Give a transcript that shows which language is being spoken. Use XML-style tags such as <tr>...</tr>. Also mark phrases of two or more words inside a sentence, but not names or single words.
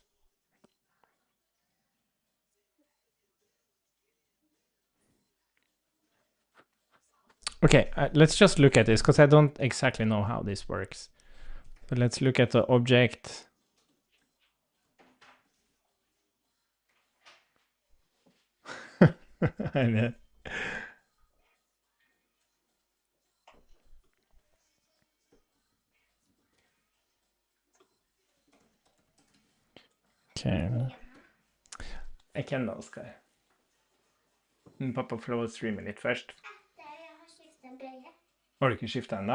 <en>Okay, let's just look at this because I don't exactly know how this works. So let's look at the object. I know. Okay.</en> <no>Jeg kan da, Oskar. Pappa får lov å streame litt først. Har du ikke skiftet ennå?</no>